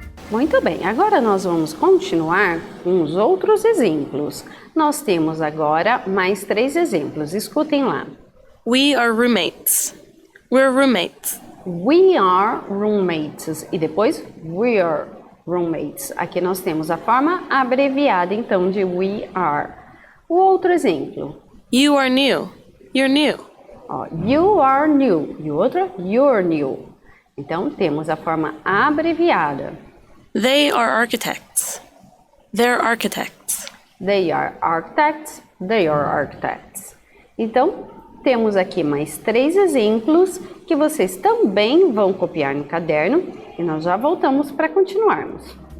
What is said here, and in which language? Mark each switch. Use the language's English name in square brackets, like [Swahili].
[Portuguese] Muito bem, agora nós vamos continuar com os outros exemplos. Nós temos agora mais 3 exemplos, escutem lá. [English] We are roommates. We're roommates. We are roommates [Portuguese] e depois [English] we're roommates. [Portuguese] Aqui nós temos a forma abreviada então de we are. O outro exemplo. [English] You are new. You're new. Ó, you are new [Portuguese] e o outro [English] you're new. [Portuguese] Então temos a forma abreviada. [English] They are architects. They're architects. They are architects. They are architects. [Portuguese] Então, temos aqui mais 3 exemplos que vocês também vão copiar no caderno e nós já voltamos para continuarmos.